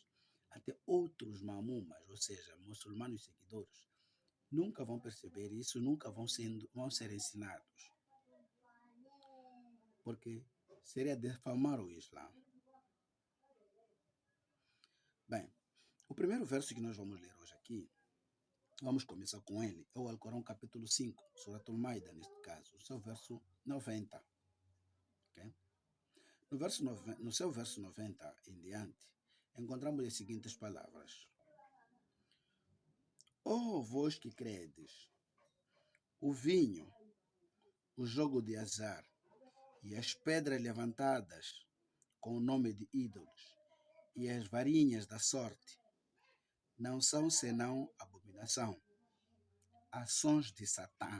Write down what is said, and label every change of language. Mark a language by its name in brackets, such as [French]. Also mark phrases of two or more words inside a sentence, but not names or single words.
[Portuguese] Até outros mamumas, ou seja, muçulmanos seguidores, nunca vão perceber isso, nunca vão ser ensinados. Porque seria defamar o Islã. Bem, o primeiro verso que nós vamos ler hoje aqui, vamos começar com ele, é o Alcorão capítulo 5, Surat al-Maida neste caso, o seu verso 90. Okay? No seu verso 90 em diante, encontramos as seguintes palavras: Ó vós que credes, o vinho, o jogo de azar e as pedras levantadas com o nome de ídolos e as varinhas da sorte não são senão abominação, ações de Satã.